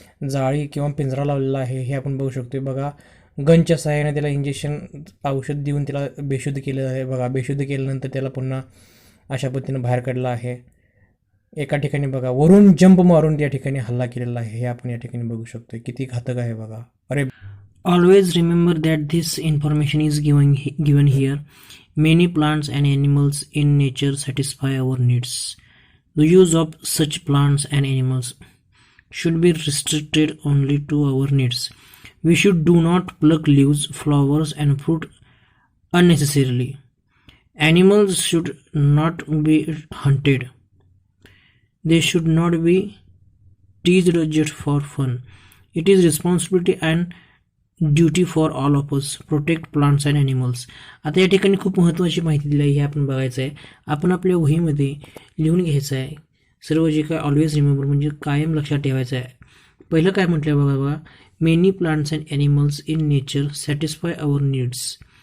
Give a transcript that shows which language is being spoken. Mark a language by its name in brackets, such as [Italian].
[Marathi] जाळी किंवा पिंजरा लावलेला आहे हे आपण बघू शकतो. बघा गनच्या सहाय्याने त्याला इंजेक्शन औषध देऊन त्याला बेशुद्ध केलं आहे. बघा बेशुद्ध केल्यानंतर त्याला पुन्हा अशा पद्धतीनं बाहेर काढलं आहे. एका ठिकाणी बघा वरून जंप मारून त्या ठिकाणी हल्ला केलेला आहे हे आपण या ठिकाणी बघू शकतो. किती घातक आहे बघा. अरे [English] Always remember that this information is given here. Many plants and animals in nature satisfy our needs. The use of such plants and animals should be restricted only to our needs. We should do not pluck leaves, flowers, and fruit unnecessarily. Animals should not be hunted. They should not be teased just for fun. It is responsibility and duty for all of us protect plants and animals. [Marathi] आता या ठिकाणी खूप महत्त्वाची माहिती दिली आहे हे आपण बघायचं आहे. आपण आपल्या वहीमध्ये लिहून घ्यायचं आहे सर्व जे काय. [English] always remember [Marathi] म्हणजे कायम लक्षात ठेवायचं आहे. पहिलं काय म्हटलं बघा, [English] Many plants and animals in nature satisfy our needs.